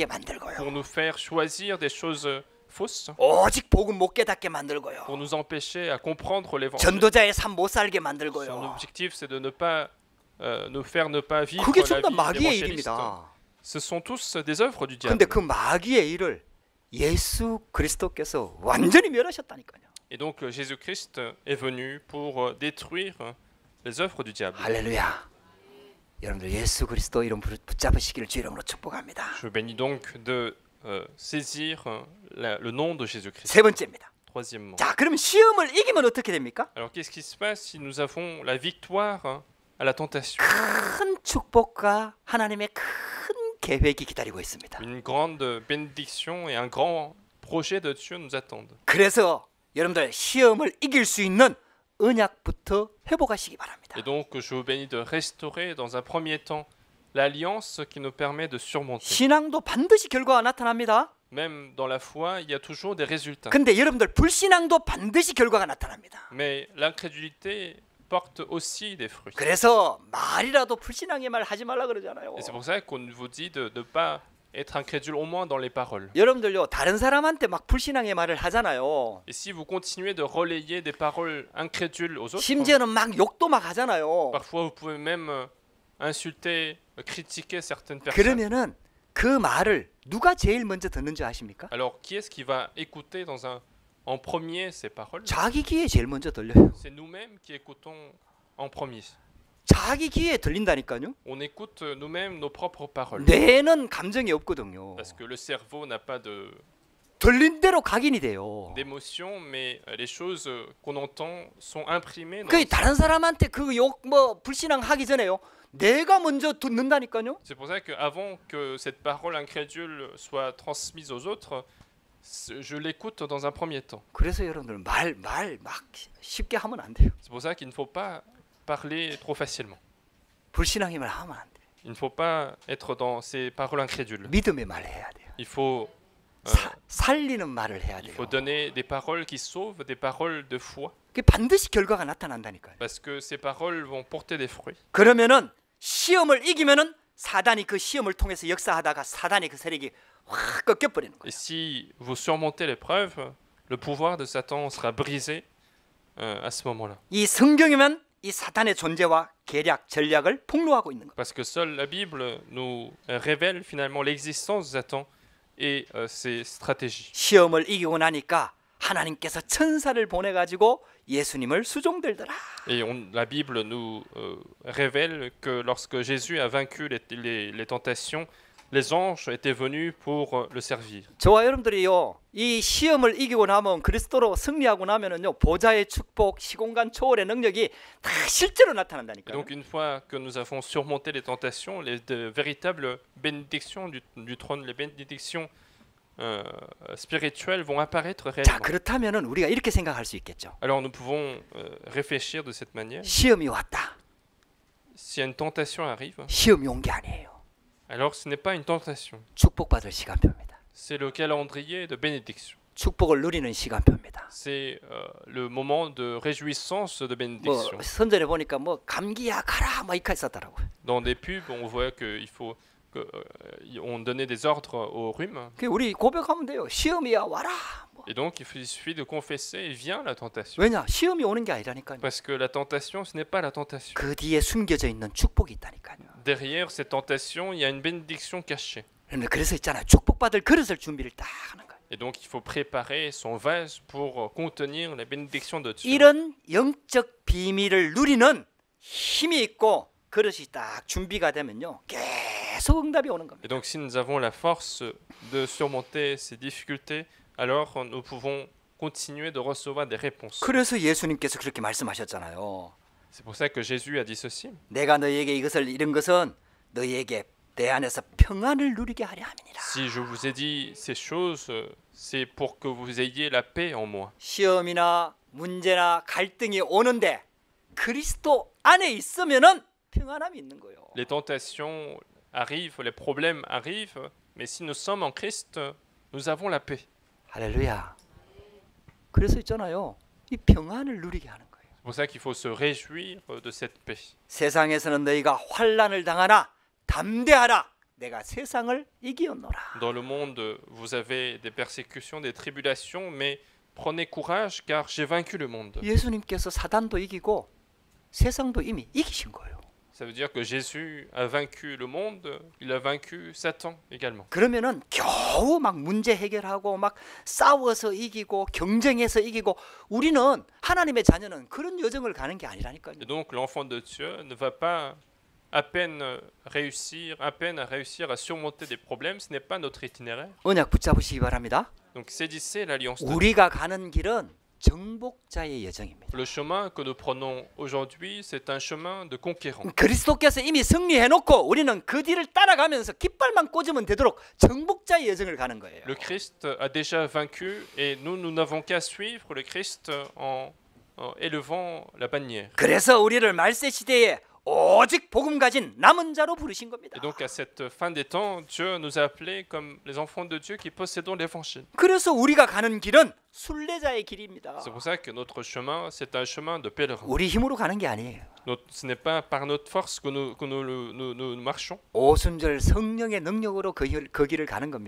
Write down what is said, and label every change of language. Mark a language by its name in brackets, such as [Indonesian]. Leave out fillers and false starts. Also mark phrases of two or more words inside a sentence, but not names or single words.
[French] pour [Korean] 만들고요. [French] nous faire choisir des choses fausses, [Korean] 오직 복음 못 깨닫게 만들고요. [French] pour nous empêcher à comprendre l'évangile. [Korean] 전도자의 삶 못 살게 [French] Son [Korean] 만들고요. [French] objectif, c'est de ne pas nous faire ne pas vivre [Korean] 그게 [French] la [Korean] 전부 다 [French] vie [Korean] 마귀의 [French] d'évangéliste. [Korean] 일입니다. [French] Ce sont tous des œuvres du diable. [Korean] 근데 그 마귀의 일을 예수 그리스도께서 완전히 멸하셨다니까요. [French] Et donc Jésus-Christ est venu pour détruire les œuvres du diable. [Korean] 할렐루야. 여러분들 예수 그리스도 이름 붙잡으시기를 주 이름으로 축복합니다. [French] Je bénis donc de saisir le nom de Jésus-Christ. [Korean] 세 번째입니다. [French] Troisièmement. [Korean] 자, 그럼 시험을 이기면 어떻게 됩니까? [French] Alors qu'est-ce qui se passe si nous avons la victoire à la tentation? [Korean] 큰 축복과 하나님의 큰 계획이 기다리고 있습니다. [French] Une grande bénédiction et un grand projet de Dieu nous attendent. [Korean] 그래서 여러분들 시험을 이길 수 있는 언약부터 회복하시기 바랍니다. [French] Et donc je vous bénis de restaurer dans un premier temps l'alliance qui nous permet de surmonter. [Korean] 신앙도 반드시 결과가 나타납니다. [French] Même dans la foi, il y a toujours des résultats. [Korean] 근데 여러분들 불신앙도 반드시 결과가 나타납니다. [French] Mais l'incrédulité porte aussi des fruits. [Korean] 그래서 말이라도 불신앙의 말 하지 말라 그러잖아요. [French] Et c'est pour ça qu'on vous dit de ne pas être incrédule au moins dans les paroles. [Korean] 여러분들요 다른 사람한테 막 불신앙의 말을 하잖아요. [French] Et si vous continuez de relayer des paroles incrédules aux autres, [Korean] 심지어는 막 욕도 막 하잖아요. [French] parfois vous pouvez même insulter, critiquer certaines personnes. [Korean] 그러면은 그 말을 누가 제일 먼저 듣는 줄 아십니까? [French] Alors qui est-ce qui va écouter en premier ces paroles? [Korean] 자기 귀에 제일 먼저 들려요. [French] C'est nous-mêmes qui écoutons en premier. [Korean] 자기 귀에 들린다니까요. [French] On écoute nous-mêmes nos propres paroles. [Korean] 뇌는 감정이 없거든요. [French] Parce que le cerveau n'a pas [Korean] 들린 대로 각인이 돼요. [French] d'émotion, mais les choses qu'on entend sont imprimées dans [Korean] 그 [French] le cerveau. [Korean] 다른 사람한테 그 욕 뭐 불신앙 하기 전에요. 내가 먼저 듣는다니까요. [French] C'est pour ça qu'avant que cette parole incrédule soit transmise aux autres, je l'écoute dans un premier temps. [Korean] 그래서 여러분들 말 막 쉽게 하면 안 돼요. [French] C'est pour ça qu'il ne faut pas parler trop facilement. [Korean] 불신앙의 말 하면 안 돼요. [French] Il ne faut pas être dans ces paroles incrédules. [Korean] 믿음의 말을 해야 돼요. [French] Il faut [Korean] 살리는 말을 해야 [French] Il [Korean] 돼요. [French] faut donner des paroles qui sauvent, des paroles de foi, [Korean] 그게 반드시 결과가 나타난다니까요. [French] parce que ces paroles vont porter des fruits. [Korean] 그러면은 시험을 이기면은 사단이 그 시험을 통해서 역사하다가 사단의 그 세력이 확 꺾여버리는 거예요. [French] Et si vous surmontez l'épreuve, le pouvoir de Satan sera brisé à ce moment-là. [Korean] 이 성경이면 이 사단의 존재와 계략, 전략을 폭로하고 있는 거예요. [French] Parce que seule la Bible nous révèle finalement l'existence de Satan et ses stratégies. [Korean] 시험을 이기고 나니까 하나님께서 천사를 보내가지고 예수님을 수종들더라. [French] Et la Bible nous révèle que lorsque Jésus a vaincu les tentations, les anges étaient venus pour le servir. [Korean] 저와 여러분들이요, 이 시험을 이기고 나면 그리스도로 승리하고 나면은요, 보좌의 축복, 시공간 초월의 능력이 다 실제로 [French] Et [Korean] 나타난다니까요. [French] donc une fois que nous avons surmonté les tentations, de véritables bénédictions du trône, les bénédictions spirituelles vont apparaître [Korean] 자, [French] réellement. [Korean] 그렇다면은 우리가 이렇게 생각할 수 있겠죠. [French] Alors nous pouvons réfléchir de cette manière. [Korean] 시험이 왔다. [French] Si une tentation arrive, [Korean] 시험이 온 게 아니에요. [French] alors ce n'est pas une tentation, [Korean] 축복받을 시간표입니다. [French] c'est le calendrier de bénédiction. [Korean] 축복을 누리는 시간표입니다. [French] C'est le moment de réjouissance de [Korean] 뭐 [French] bénédiction. [Korean] 선전에 보니까 뭐 감기야 가라 막 이렇게 있었더라고요. [French] Dans des pubs, on voit on donnait des ordres au rhume. [Korean] 그 우리 고백하면 돼요. 시험이야 와라. 뭐. [French] Et donc il suffit de confesser et vient la tentation. [Korean] 왜냐? 시험이 오는 게 아니라니까요. [French] Parce que la tentation, ce n'est pas la tentation. [Korean] 그 뒤에 숨겨져 있는 축복이 있다니까요. [French] Derrière cette tentation, il y a une bénédiction cachée. [Korean] 그래서 있잖아요. 축복받을 그릇을 준비를 딱 하는 거예요. [French] Et donc il faut préparer son vase pour contenir la bénédiction de Dieu. [Korean] 이런 영적 비밀을 누리는 힘이 있고 그릇이 딱 준비가 되면요. 계속 응답이 오는 겁니다. [French] Et donc si nous avons la force de surmonter ces difficultés, alors nous pouvons continuer de recevoir des réponses. [Korean] 그래서 예수님께서 그렇게 말씀하셨잖아요. [French] C'est pour ça que Jésus a dit ceci. [Korean] 내가 너희에게 이것을 이런 것은 너희에게 내 안에서 평안을 누리게 하려 함이니라. [French] Si je vous ai dit ces choses, c'est pour que vous ayez la paix en moi. [Korean] 시험이나 문제나 갈등이 오는데 그리스도 안에 있으면은 평안함이 있는 거예요. [French] Les tentations arrivent, les problèmes arrivent, Mais si nous sommes en Christ, nous avons la paix. [Korean] 할렐루야. 그래서 있잖아요. 이 평안을 누리게 하는 거예요. [French] C'est pour ça qu'il faut se réjouir de cette paix. [Korean] 세상에서는 너희가 환난을 당하나 담대하라. 내가 세상을 이기었노라. [French] Dans le monde, vous avez des persécutions, des tribulations, mais prenez courage car j'ai vaincu le monde. [Korean] 예수님께서 사단도 이기고 세상도 이미 이기신 거예요. [French] Ça veut dire que Jésus a vaincu le monde, il a vaincu Satan également. [Korean] 그러면은 겨우 막 문제 해결하고 막 싸워서 이기고 경쟁해서 이기고 우리는 하나님의 자녀는 그런 여정을 가는 게 아니라니까요. [French] Et donc l'enfant de Dieu ne va pas à peine réussir à surmonter des problèmes, ce n'est pas notre itinéraire. [Korean] 언약 붙잡으시기 바랍니다. [French] Donc saisissez l'alliance de Dieu. [Korean] 우리가 가는 길은 정복자의 여정입니다. [French] Le chemin que nous prenons aujourd'hui, c'est un chemin de conquérant. [Korean] 그리스도께서 이미 승리해놓고 우리는 그 뒤를 따라가면서 깃발만 꽂으면 되도록 정복자의 여정을 가는 거예요. [French] Le Christ a déjà vaincu et nous n'avons qu'à suivre le Christ en élevant la bannière. [Korean] 그래서 우리를 말세 시대에 오직 복음 가진 남은 자로 부르신 겁니다. [French] Et donc à cette fin des temps, Dieu nous a appelés comme les enfants de Dieu qui possédons l'évangile. [Korean] 그래서 우리가 가는 길은 순례자의 길입니다. [French] C'est pour ça que notre chemin, c'est un chemin de pèlerin. [Korean] 우리 힘으로 가는 게 아니에요. [French] Ce n'est pas par notre force que nous marchons, [Korean] 오순절 성령의 능력으로 그 길을 가는 겁니다.